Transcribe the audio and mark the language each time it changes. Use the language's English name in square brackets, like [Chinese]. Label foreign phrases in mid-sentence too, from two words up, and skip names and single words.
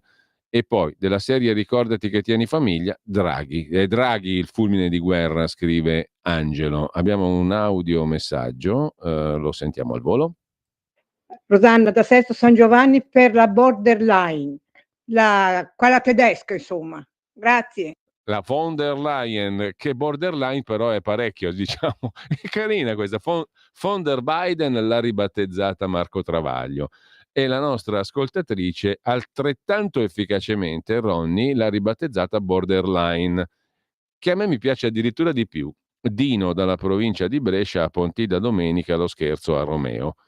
[Italian] E poi, della serie Ricordati che tieni famiglia, Draghi. È Draghi il fulmine di guerra, scrive Angelo. Abbiamo un audio messaggio, lo sentiamo al volo. Rosanna da Sesto San Giovanni per la borderline, quella tedesca insomma. Grazie. La von der Leyen, che borderline però è parecchio, diciamo. È carina questa. Von der Biden l'ha ribattezzata Marco Travaglio. E la nostra ascoltatrice altrettanto efficacemente, Ronny, l'ha ribattezzata borderline, che a me mi piace addirittura di più. Dino dalla provincia di Brescia a Pontida domenica lo scherzo a Romeo.